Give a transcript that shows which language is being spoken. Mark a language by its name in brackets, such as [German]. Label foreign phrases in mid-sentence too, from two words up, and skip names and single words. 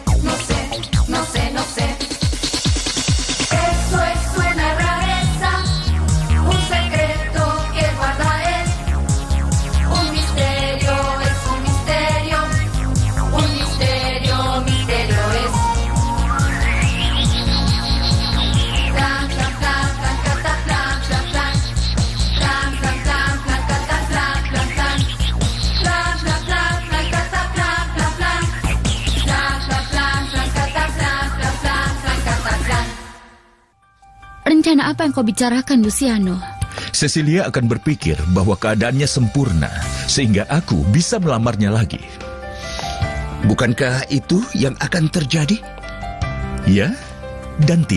[Spanish] Eso es una rareza, un secreto que guarda él. Un misterio es un misterio, un misterio es. Plan, plan, plan, plan, cataplan, plan, plan. Plan, plan, plan, plan, cataplan, plan, plan. Plan, plan, plan, plan, cataplan, plan, plan. Plan, plan, plan, plan, cataplan, plan, plan, plan, cataplan. [Indonesian] Rencana apa yang kau bicarakan, Luciano? Cecilia akan berpikir bahwa keadaannya sempurna, sehingga aku bisa melamarnya lagi. Bukankah itu yang akan terjadi? Ya dan tidak.